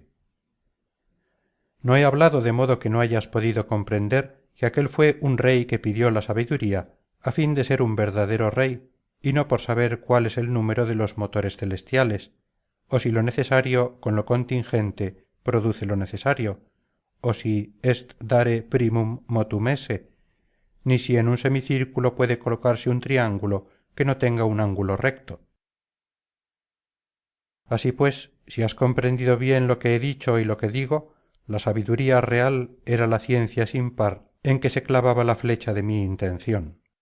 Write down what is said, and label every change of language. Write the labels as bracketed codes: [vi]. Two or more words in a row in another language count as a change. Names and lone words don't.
[es] No he hablado de modo que no hayas podido comprender que aquel fue un rey que pidió la sabiduría a fin de ser un verdadero rey, y no por saber cuál es el número de los motores celestiales, o si lo necesario con lo contingente produce lo necesario, o si [la] est dare primum motum esse, [es] ni si en un semicírculo puede colocarse un triángulo que no tenga un ángulo recto. Así pues, si has comprendido bien lo que he dicho y lo que digo, la sabiduría real era la ciencia sin par en que se clavaba la flecha de mi intención.